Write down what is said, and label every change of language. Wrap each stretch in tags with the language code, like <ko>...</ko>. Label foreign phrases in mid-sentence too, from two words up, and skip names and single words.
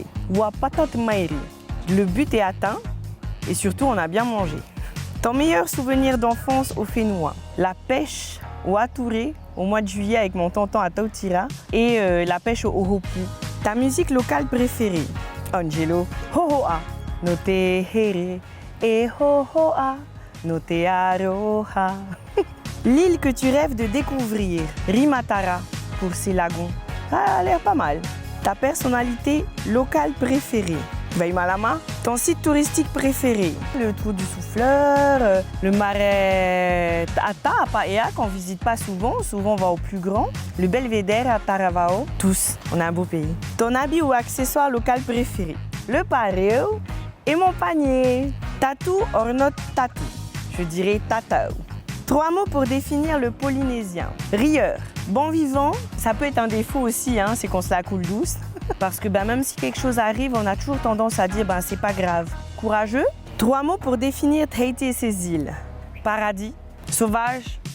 <fr>Wapatat mairi. Le but est atteint et surtout on a bien mangé. Ton meilleur souvenir d'enfance au Fénois? La pêche au Atouré au mois de juillet avec mon tonton à Tautira et la pêche au Hopu. Ta musique locale préférée? Angelo, Hohoa, no te here et Hohoa, no te aroha. L'île que tu rêves de découvrir? Rimatara pour ses lagons. Ça a l'air pas mal. Ta personnalité locale préférée? Vaimalama. Ton site touristique préféré? Le trou du souffleur, le marais Ata à Paea qu'on ne visite pas souvent, souvent on va au plus grand, le belvédère à Taravao. Tous, on a un beau pays. Ton habit ou accessoire local préféré? Le pareo et mon panier. Tatou</fr> <en>or not</en> <fr>tatou? Je dirais tatao. 3 mots pour définir le polynésien. Rieur, bon vivant, ça peut être un défaut aussi, hein, c'est qu'on se la coule douce. Parce que même si quelque chose arrive, on a toujours tendance à dire c'est pas grave. Courageux. 3 mots pour définir Tahiti et ses îles. Paradis, sauvage, authentique.</fr>